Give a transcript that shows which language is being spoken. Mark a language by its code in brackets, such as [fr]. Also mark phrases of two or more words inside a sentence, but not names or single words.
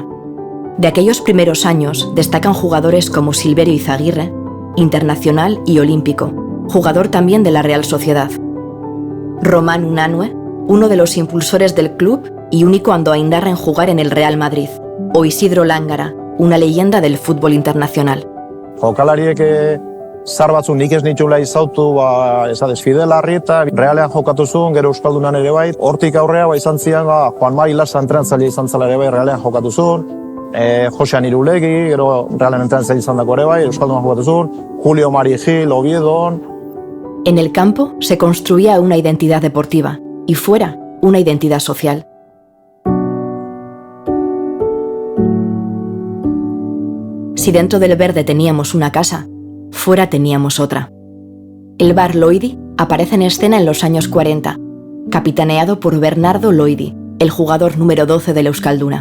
[es] De aquellos primeros años destacan jugadores como Silverio Izaguirre, internacional y olímpico, jugador también de la Real Sociedad. Román Unanue, uno de los impulsores del club y único andoaindarra en jugar en el Real Madrid, o Isidro Lángara, una leyenda del fútbol internacional. [eu] Jokalariek zar batzuk nik ez nitula izautu, esades Fidel Arrieta, Realean jokatu zuen, gero Euskaldunan ere bai. Hortik aurrea izan zian, Juan Mari Lasa entrenatzaile izan zela ere bai, Realean jokatu zuen. Josean Irulegi, gero Realean entrenatzaile izan dako ere bai, Euskaldunan jokatu zuen. Julio Mari Gil, Oviedon. [es] En el campo se construía una identidad deportiva y fuera una identidad social. Si dentro del verde teníamos una casa, fuera teníamos otra. El bar Loidi aparece en escena en los años 40, capitaneado por Bernardo Loidi, el jugador número 12 del Euskalduna.